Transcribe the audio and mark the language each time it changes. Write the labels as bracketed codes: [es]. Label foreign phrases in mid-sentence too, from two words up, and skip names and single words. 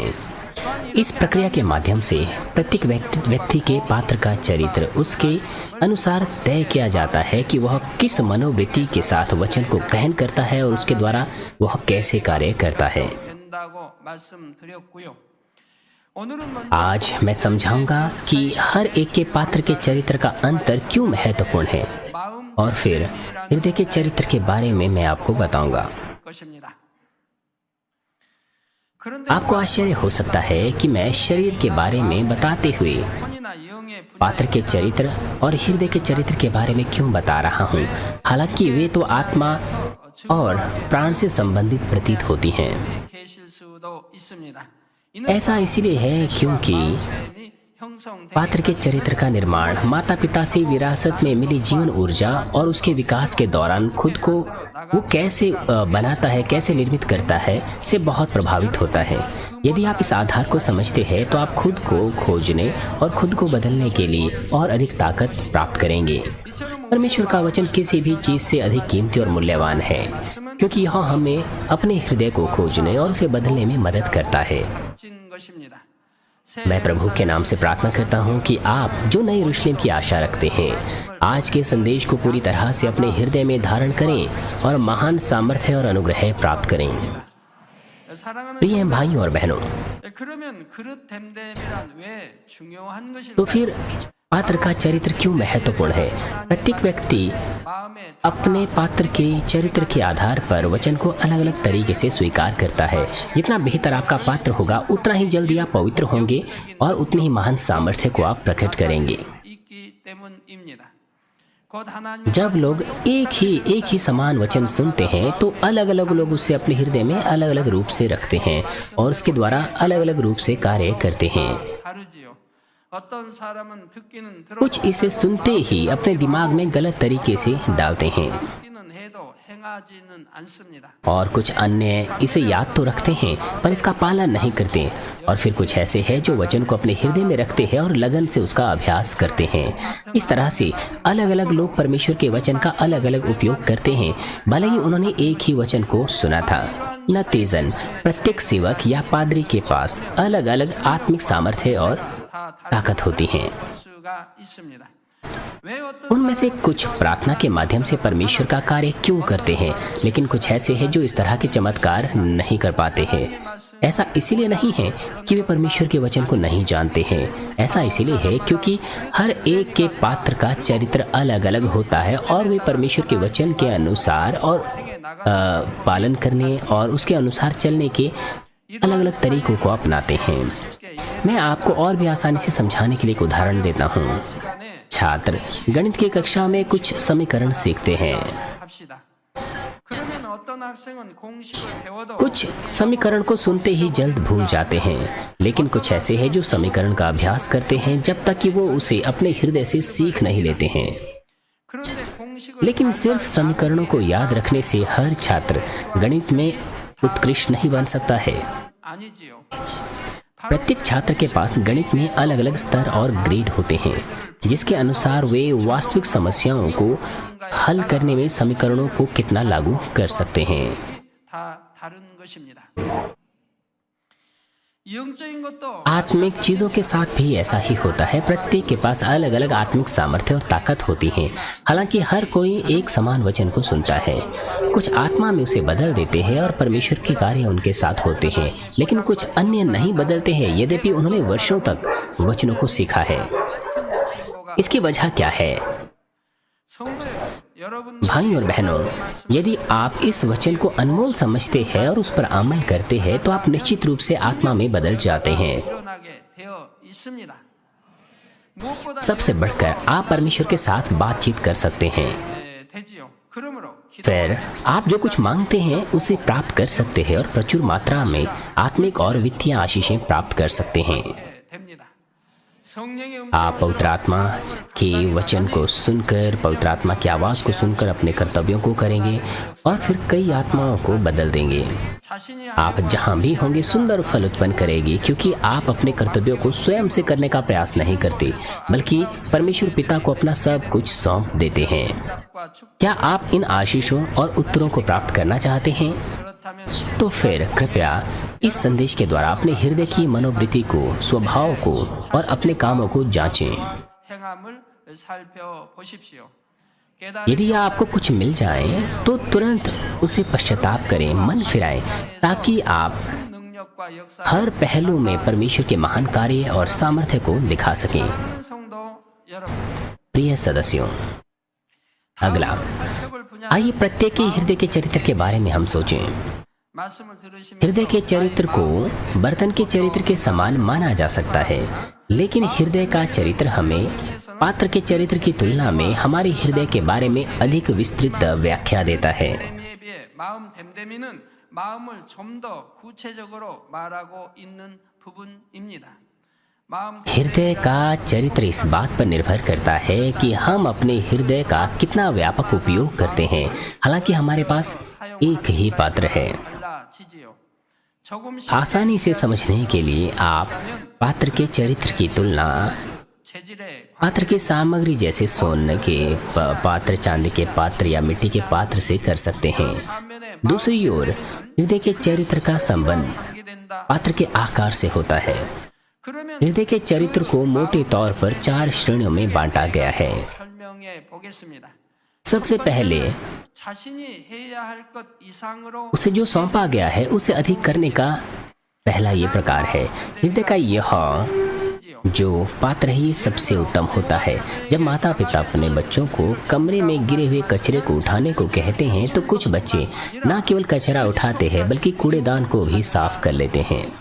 [hi] इस प्रक्रिया के माध्यम से प्रत्येक व्यक्ति के पात्र का चरित्र उसके अनुसार तय किया जाता है कि वह किस मनोवृत्ति के साथ वचन को ग्रहण करता है और उसके द्वारा वह कैसे कार्य करता है। [ko] 된다고 말씀드렸고요. 오늘은 먼저 [hi] आज मैं समझाऊंगा कि हर एक के पात्र के चरित्र का अंतर क्यों महत्वपूर्ण है [ko] 마음 [hi] और फिर हृदय के चरित्र के बारे में मैं आपको बताऊंगा। [ko] 것입니다. 그런데 [hi] आपको आश्चर्य हो सकता है कि मैं शरीर के बारे में बताते हुए [ko] 혼이나 영의 [hi] पात्र के चरित्र और हृदय के चरित्र के बारे में क्यों बता रहा हूँ, हालांकि वे तो आत्मा और प्राण से संबंधित प्रतीत होती हैं। [ko] 계실 수도 있습니다. [hi] ऐसा इसीलिए है क्योंकि [ko] 마음이 형성된 [hi] पात्र के चरित्र का निर्माण माता पिता से विरासत में मिली जीवन ऊर्जा और उसके विकास के दौरान खुद को वो कैसे बनाता है, कैसे निर्मित करता है, से बहुत प्रभावित होता है। यदि आप इस आधार को समझते हैं तो आप खुद को खोजने और खुद को बदलने के लिए और अधिक ताकत प्राप्त करेंगे। परमेश्वर का वचन किसी भी चीज़ से अधिक कीमती और मूल्यवान है क्योंकि यह हमें अपने हृदय को खोजने और उसे बदलने में मदद करता है। [ko] 진 것입니다. [hi] मैं प्रभु के नाम से प्रार्थना करता हूं कि आप जो नई यरूशलेम की आशा रखते हैं आज के संदेश को पूरी तरह से अपने हृदय में धारण करें और महान सामर्थ्य और अनुग्रह प्राप्त करें। [ko] 사랑하는 [hi] प्रिय भाइयों और बहनों, [ko] 그러면 그릇 됨됨이란 왜 중요한 [hi] तो [ko] 것일까요? [hi] फिर पात्र का चरित्र क्यों महत्वपूर्ण है? प्रत्येक व्यक्ति [ko] 마음에 [hi] अपने पात्र के चरित्र के आधार पर वचन को अलग अलग तरीके से स्वीकार करता है। जितना बेहतर आपका पात्र होगा उतना ही जल्दी आप पवित्र होंगे और उतनी ही महान सामर्थ्य को आप प्रकट करेंगे। [ko] 있기 때문입니다. 곧 하나님 [hi] जब लोग एक ही समान वचन सुनते हैं तो अलग अलग लोग उसे अपने हृदय में अलग अलग रूप से रखते हैं और उसके द्वारा अलग अलग रूप से कार्य करते हैं। [ko] 다르지요. 어떤 사람은 듣기는 들어 [hi] कुछ इसे सुनते ही अपने दिमाग में गलत तरीके से डालते हैं [ko] 듣기는 해도 행하지는 않습니다. [hi] और कुछ अन्य इसे याद तो रखते हैं पर इसका पालन नहीं करते। और फिर कुछ ऐसे हैं जो वचन को अपने हृदय में रखते हैं और लगन से उसका अभ्यास करते हैं। इस तरह से अलग अलग लोग परमेश्वर के वचन का अलग अलग उपयोग करते हैं भले ही उन्होंने एक ही वचन को सुना था। नतीजन प्रत्येक सेवक या पादरी के पास अलग अलग आत्मिक सामर्थ्य और [ko] 다 다른 [hi] ताकत होती हैं। [ko] 수가 있습니다. 왜 어떤 [hi] उनमें से कुछ प्रार्थना के माध्यम से परमेश्वर का कार्य क्यों करते हैं, लेकिन कुछ ऐसे हैं जो इस तरह के चमत्कार नहीं कर पाते हैं। ऐसा इसीलिए नहीं है कि वे परमेश्वर के वचन को नहीं जानते हैं, ऐसा इसीलिए है क्योंकि हर एक के पात्र का चरित्र अलग अलग होता है और वे परमेश्वर के वचन के अनुसार और पालन करने और उसके अनुसार चलने के अलग अलग तरीकों को अपनाते हैं। मैं आपको और भी आसानी से समझाने के लिए एक उदाहरण देता हूँ। [ko] 시간에 [hi] छात्र गणित की कक्षा में कुछ समीकरण सीखते हैं। [ko] 합시다. 그러면 어떤 학생은 공식을 배워도 [hi] कुछ समीकरण को सुनते ही जल्द भूल जाते हैं, लेकिन कुछ ऐसे हैं जो समीकरण का अभ्यास करते हैं जब तक कि वो उसे अपने हृदय से सीख नहीं लेते हैं। [ko] 그런데 공식을 [hi] लेकिन सिर्फ समीकरणों को याद रखने से हर छात्र गणित में उत्कृष्ट नहीं बन सकता है। [ko] 아니지요. [hi] प्रत्येक छात्र के पास गणित में अलग अलग स्तर और ग्रेड होते हैं जिसके अनुसार वे वास्तविक समस्याओं को हल करने में समीकरणों को कितना लागू कर सकते हैं। [ko] 다 다른 것입니다. 영적인 것도 [hi] आत्मिक चीजों के साथ भी ऐसा ही होता है। प्रत्येक के पास अलग अलग आत्मिक सामर्थ्य और ताकत होती है। हालांकि हर कोई एक समान वचन को सुनता है। कुछ आत्मा में उसे बदल देते हैं और परमेश्वर के कार्य उनके साथ होते हैं, लेकिन कुछ अन्य नहीं बदलते हैं यद्यपि उन्होंने वर्षों तक वचनों को सीखा है। इसकी वजह क्या है? [ko] 성도여 여러분 [hi] भाई और बहनों, यदि आप इस वचन को अनमोल समझते हैं और उस पर अमल करते हैं तो आप निश्चित रूप से आत्मा में बदल जाते हैं। [ko] 일어나게 되어 있습니다. 무엇보다 [hi] सबसे बढ़कर आप परमेश्वर के साथ बातचीत कर सकते हैं। [ko] 되지요. 그러므로 [hi] फिर आप जो कुछ मांगते हैं उसे प्राप्त कर सकते हैं और प्रचुर मात्रा में आत्मिक और वित्तीय आशीषें प्राप्त कर सकते हैं। [ko] 됩니다. 성령의 [hi] आप पवित्र आत्मा के वचन को सुनकर, पवित्र आत्मा की आवाज़ को सुनकर अपने कर्तव्यों को करेंगे और फिर कई आत्माओं को बदल देंगे। [ko] 자신이 [hi] आप जहाँ भी होंगे सुंदर फल उत्पन्न करेगी, क्योंकि आप अपने कर्तव्यों को स्वयं से करने का प्रयास नहीं करते, बल्कि परमेश्वर पिता को अपना सब कुछ सौंप देते हैं। [ko] 응답과 축 [hi] क्या आप इन आशीषों और उत्तरों को प्राप्त करना चाहते हैं? [ko] 그렇다면 [hi] तो फिर कृपया इस संदेश के द्वारा अपने हृदय की मनोवृत्ति को, स्वभाव को और अपने कामों को जांचें। [ko] 행함을 살펴보십시오. [hi] यदि आपको कुछ मिल जाए तो तुरंत उसे पश्चाताप करें, मन फिराएं, ताकि आप [ko] 능력과 역사 [hi] हर पहलू में परमेश्वर के महान कार्य और सामर्थ्य को दिखा सकें। [ko] 성도 여러분, [hi] प्रिय सदस्यों, अगला [ko] 혈압을 분야 [hi] आइए प्रत्येक के हृदय के चरित्र के बारे में हम सोचें। [ko] 말씀을 들으시면 [hi] हृदय के चरित्र को बर्तन के चरित्र के समान माना जा सकता है, लेकिन हृदय का चरित्र हमें पात्र के चरित्र की तुलना में हमारे हृदय के बारे में अधिक विस्तृत व्याख्या देता है। [ko] 에 비해 마음 됨됨이는 마음을 좀 더 구체적으로 말하고 있는 부분입니다. 마음 [hi] हृदय का चरित्र इस बात पर निर्भर करता है कि हम अपने हृदय का कितना व्यापक उपयोग करते हैं। हालांकि हमारे पास एक ही पात्र है। [ko] 달라지지요. 조금씩 [hi] आसानी से समझने के लिए आप पात्र के चरित्र की तुलना [ko] 체질에 [hi] पात्र की सामग्री जैसे सोने के पात्र, चांदी के पात्र या मिट्टी के पात्र से कर सकते हैं। [ko] 반면에 [hi] दूसरी ओर हृदय के चरित्र का संबंध [ko] 관계된다. [hi] पात्र के आकार से होता है। [ko] 그러면 [hi] हृदय के चरित्र को मोटे तौर पर 4 श्रेणियों में बांटा गया है। [ko] 설명해 बो겠습니다. [hi] सबसे पहले [ko] 자신이 해야 할 것 이상으로 [hi] उसे जो सौंपा गया है उसे अधिक करने का पहला ये प्रकार है। हृदय का यह [ko] 하시지요. [hi] जो पात्र है ये सबसे उत्तम होता है। जब माता पिता अपने बच्चों को कमरे में गिरे हुए कचरे को उठाने को कहते हैं तो कुछ बच्चे न केवल कचरा उठाते हैं बल्कि कूड़ेदान को भी साफ कर लेते हैं।